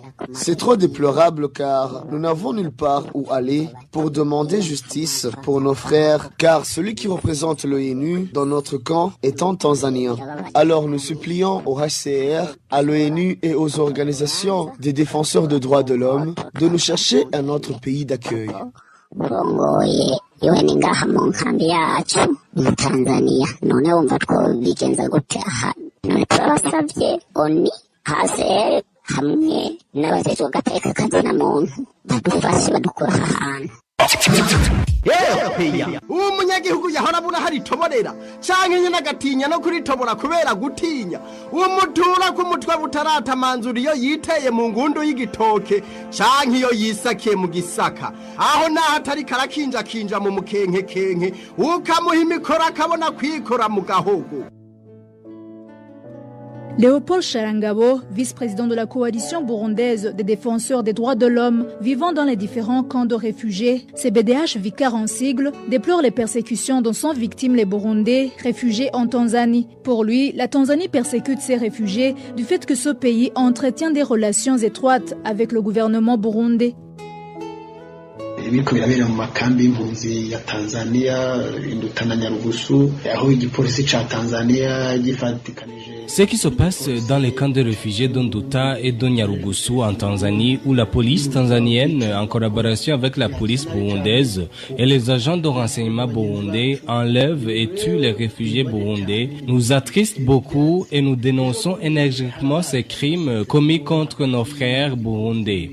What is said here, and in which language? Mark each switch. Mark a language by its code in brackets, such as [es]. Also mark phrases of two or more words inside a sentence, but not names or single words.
[fr] C'est trop déplorable car nous n'avons nulle part où aller pour demander justice pour nos frères, car celui qui représente l'ONU dans notre camp est un Tanzanien. Alors nous supplions au HCR, à l'ONU et aux organisations des défenseurs des droits de l'homme de nous chercher un autre pays d'accueil. [rn] iwe ni ngaha mu nkambi yacu mu Tanzania none wumva twobigenza gute aha none turabasabye oni HCR hamwe n'abajejwe agateka kazina muntu badufashe badukura aha hantu. umunyagihugu yahora abura hari toborera canke nyene agatinya no kuritobora kubera gutinya umutura ku mutwe butaratamanzura iyo yiteye mu ngundu y'igitoke canke iyo yisakiye mu gisaka aho naho atari karakinja mu mukenke ukamuha imikoro akabona kwikora mu gahogo. [fr] Léopold Charangabo, vice-président de la coalition burundaise des défenseurs des droits de l'homme vivant dans les différents camps de réfugiés, CBDH Vicar en sigle, déplore les persécutions dont sont victimes les Burundais réfugiés en Tanzanie. Pour lui, la Tanzanie persécute ces réfugiés du fait que ce pays entretient des relations étroites avec le gouvernement burundais. [rn] Ibiko birabera mu makambi y'impunzi ya Tanzania Induta na Nyarugusu aho igipolisi ca Tanzania gifatikanije. [fr] Ce qui se passe dans les camps de réfugiés d'Nduta et de Nyarugusu en Tanzanie, où la police tanzanienne, en collaboration avec la police burundaise et les agents de renseignement burundais, enlèvent et tuent les réfugiés burundais, nous attriste beaucoup et nous dénonçons énergiquement ces crimes commis contre nos frères burundais.